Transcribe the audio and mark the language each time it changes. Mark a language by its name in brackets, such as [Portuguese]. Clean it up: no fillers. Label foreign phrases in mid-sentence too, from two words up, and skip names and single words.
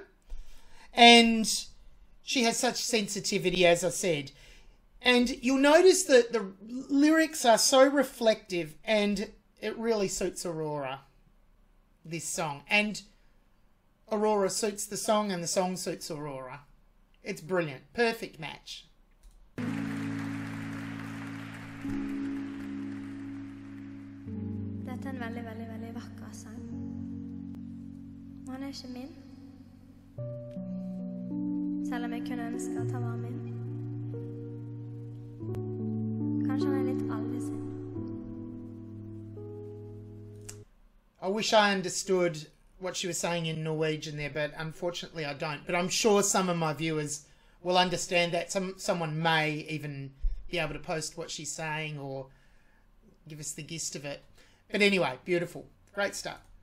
[English] And she has such sensitivity, as I said. And you'll notice that the lyrics are so reflective, and it really suits Aurora, this song. And Aurora suits the song, and the song suits Aurora. It's brilliant. Perfect match. [Norwegian] Dette er en veldig, veldig, veldig vakker sang. Og han er ikke min. Selv om jeg kunne ønske at han var min. Kanskje han er litt alle sin. [English] I wish I understood what she was saying in Norwegian there, but unfortunately I don't. But I'm sure some of my viewers will understand that. Someone may even be able to post what she's saying or give us the gist of it. But anyway, beautiful. Great start.